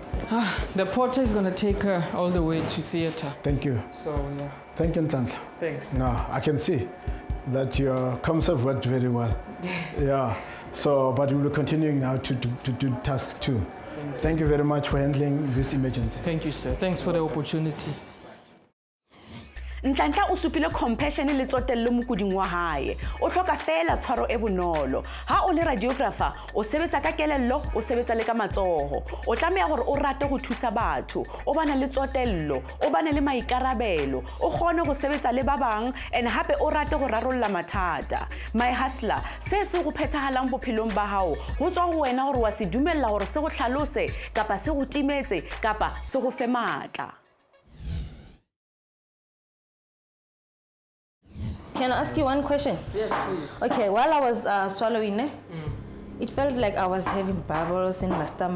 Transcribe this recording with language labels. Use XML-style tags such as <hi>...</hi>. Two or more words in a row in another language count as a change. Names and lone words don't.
<en>The porter is going to take her all the way to theater. Thank you. So, yeah. Thank you, Ntantla. Thanks. Now, I can see that your comms have worked very well. Yeah. So, but we will continuing now to do task 2. Thank you very much for handling this emergency. Thank you, sir. Thanks for the opportunity.</en> <st>Ntlanhla o supile compassion le tsotello mokuding wa hae o hloka fela tshwaro e bonolo ha o le radiographer o sebetsa ka kelello o sebetsa le ka matsoho o tlameha gore o rate go thusa batho o bana le tsotello o bana le maikarabelo o kgone go sebetsa le ba bang and hape o rate go rarolla mathata</st> <en>my hustler</en> <st>se se go phethagalang bophelong ba hao go tswa go wena gore wa se dumella gore se go hlalose kapa se go timetse kapa se go fe matla.</st> <en>Can I ask you one question? Yes, please. Okay, while I was swallowing, it felt like I was having bubbles in my stomach.</en>